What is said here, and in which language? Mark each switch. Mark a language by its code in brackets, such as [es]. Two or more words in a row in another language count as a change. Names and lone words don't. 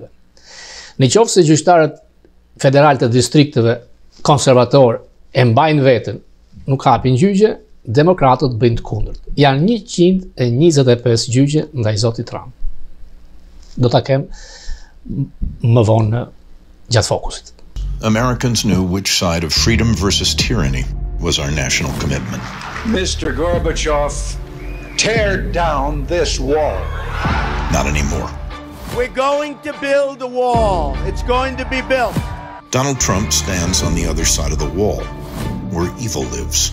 [sq] Nëse gjyqtarët federal të distrikteve konservator e mbajnë veten, nuk hapin gjyqe, demokratët bëjnë të kundërt. Janë 125 gjyqe ndaj zotit Trump. Do ta kem më vonë gjatë fokusit. [en] Americans knew which side of freedom versus tyranny was our national commitment. Mr. Gorbachev, tear down this wall. Not anymore. We're going to build a wall. It's going to be built. Donald Trump stands on the other side of the wall, where evil lives.